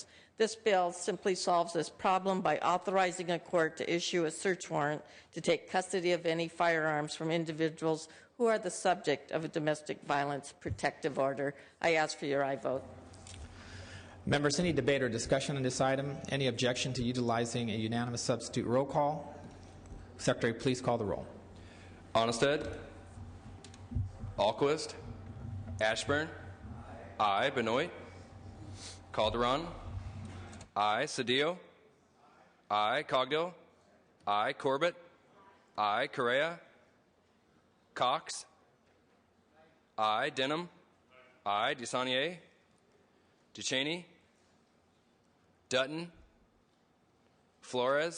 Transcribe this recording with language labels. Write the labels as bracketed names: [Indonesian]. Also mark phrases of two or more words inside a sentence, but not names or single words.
[English] This bill simply solves this problem by authorizing a court to issue a search warrant to take custody of any firearms from individuals who are the subject of a domestic violence protective order. I ask for your aye vote. Members, any debate or discussion on this item? Any objection to utilizing a unanimous substitute roll call? Secretary, please call the roll. Onnested. Alquist. Ashburn. Aye. Benoit. Calderon. I, Cedillo. I, Cogdill. I, Corbett. I, Correa. Cox. I, Denham. I, DeSaulnier. Duchesne. Dutton. Flores.